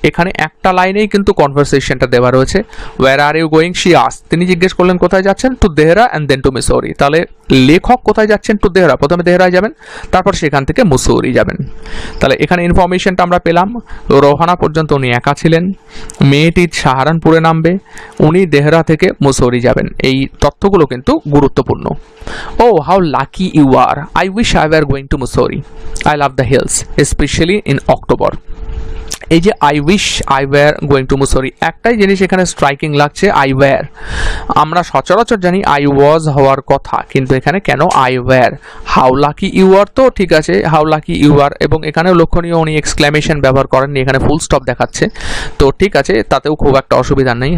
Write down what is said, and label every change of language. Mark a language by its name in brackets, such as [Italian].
[Bangla] এখানে একটা লাইনেই কিন্তু কনভারসেশনটা দেওয়া রয়েছে। [English] where are you going, she asked, [Bangla] তিনি জিজ্ঞেস করলেন কোথায় যাচ্ছেন, [English] To Dehra and then to Mussoorie. [Bangla] তাহলে লেখক কোথায় যাচ্ছেন? [English] to Dehra, [Bangla] প্রথমে দেহরায় যাবেন, তারপর সেখান থেকে মুসৌরি যাবেন। তাহলে এখানে ইনফরমেশনটা আমরা পেলাম, রোহানা পর্যন্ত উনি একা ছিলেন, মেয়েটি সাহারানপুরে নামবে, উনি দেহরা থেকে মুসৌরি যাবেন। এই তথ্যগুলো কিন্তু গুরুত্বপূর্ণ। [English] Oh how lucky you are, I wish I were going to Mussoorie. I love the hills, especially in October. [Bangla] এই যে [English] I wish I were going to Mussoorie, [Bangla] একটাই জিনিস এখানে স্ট্রাইকিং লাগছে, [English] I were. [Bangla] আমরা সচরাচর জানি [English] I was [Bangla] হওয়ার কথা, কিন্তু এখানে কেন [English] I were? How lucky you are [Bangla] তো ঠিক আছে, হাউ লাকি ইউ আর, এবং এখানেও লক্ষণীয় উনি এক্সক্লেমেশন ব্যবহার করেননি, এখানে ফুল স্টপ দেখাচ্ছে, তো ঠিক আছে, তাতেও খুব একটা অসুবিধা নেই।